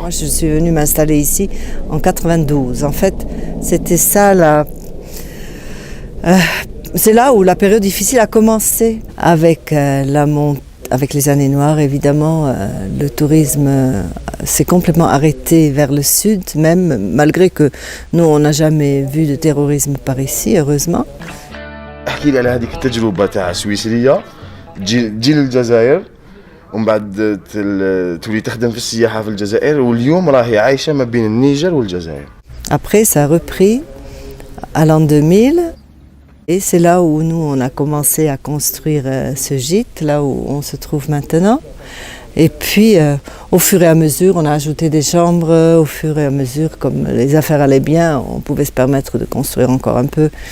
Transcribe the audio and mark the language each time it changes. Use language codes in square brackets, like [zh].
[fr] Moi je suis venue m'installer ici en 92. En fait, c'était ça c'est là où la période difficile a commencé, avec avec les années noires évidemment. Le tourisme s'est complètement arrêté vers le sud, même malgré que nous on n'a jamais vu de terrorisme par ici, heureusement. [ar] احكي لي على هذيك التجربه تاع سويسريه تجي للجزائر ومن بعد تولي تخدم في السياحه في الجزائر واليوم راهي عايشه ما بين النيجر والجزائر. [fr] Après ça a repris à l'an 2000. Et c'est là où nous, on a commencé à construire ce gîte, là où on se trouve maintenant. Et puis, au fur et à mesure, on a ajouté des chambres. Au fur et à mesure, comme les affaires allaient bien, on pouvait se permettre de construire encore un peu.